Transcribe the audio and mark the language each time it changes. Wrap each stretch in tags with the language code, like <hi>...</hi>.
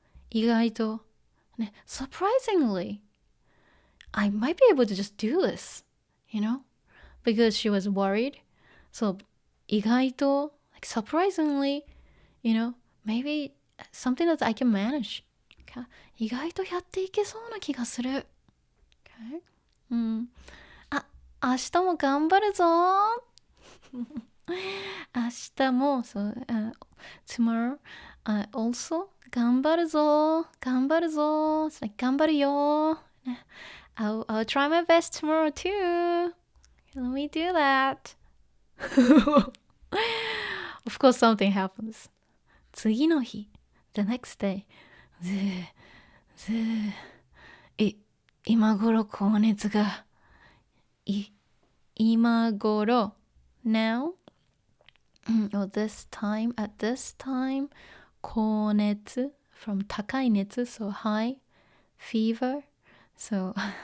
<en>意外と、ね、surprisingly, I might be able to just do this, because she was worried. So 意外と like surprisingly, maybe something that I can manage. Okay?</en> <ja>意外とやっていけそうな気がする。 Okay? あ、明日も頑張るぞ。明日も、</ja> <en>tomorrow, also</en> <ja>頑張るぞ。頑張るぞ。</ja> <en>It's like</en> <ja>頑張るよ。</ja> <en>I'll try my best tomorrow too. Let me do that. Of course something happens. 次の日 the next day</en> <ja>今頃高熱が今頃</ja> <en>now or this time at this time 高熱 from 高い熱 so high fever so</en>